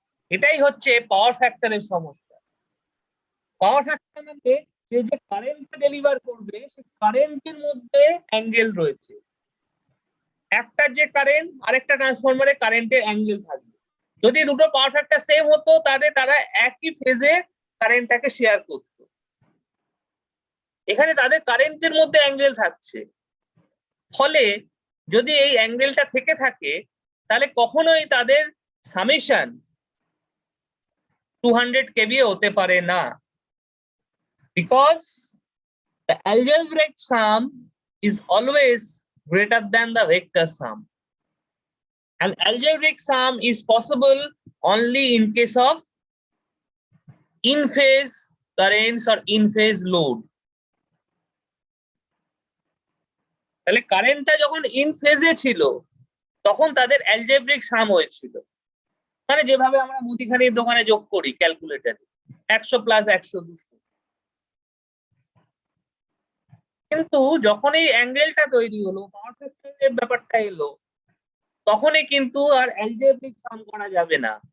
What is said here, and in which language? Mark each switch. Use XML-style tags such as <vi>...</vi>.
<bn>এটাই হচ্ছে পাওয়ার ফ্যাক্টরের সমস্যা। পাওয়ার ফ্যাক্টর মানে সে যে কারেন্টটা ডেলিভার করবে, সে কারেন্টের মধ্যে অ্যাঙ্গেল রয়েছে। একটা যে কারেন্ট আরেকটা ট্রান্সফরমারে কারেন্টের অ্যাঙ্গেল থাকবে। যদি দুটো পাওয়ার ফ্যাক্টর সেম হতো তাহলে তারা একই ফেজে কারেন্টটাকে শেয়ার করত। এখানে তাদের কারেন্টের মধ্যে অ্যাঙ্গেল থাকছে, ফলে যদি এই অ্যাঙ্গেলটা থেকে থাকে তাহলে কখনোই তাদের সামেশন 200 কেভিএ হতে পারে না,</bn> <en>Because the algebraic sum is always greater than the vector sum, and algebraic sum is possible only in case of in phase currents or in phase load.</en> <bn>তাহলে কারেন্টটা যখন ইন ফেজে ছিল তখন তাদের অ্যালজেব্রিক সাম হয়েছিল, মানে যেভাবে আমরা মুদিখানির দোকানে যোগ করি ক্যালকুলেটরে 100 প্লাস 100 200। কিন্তু যখন এই অ্যাঙ্গেলটা তৈরি হলো, পাওয়ার ফ্যাক্টরের ব্যাপারটা এলো, তখনই কিন্তু আর অ্যালজেব্রিক সাম করা যাবে না।</bn>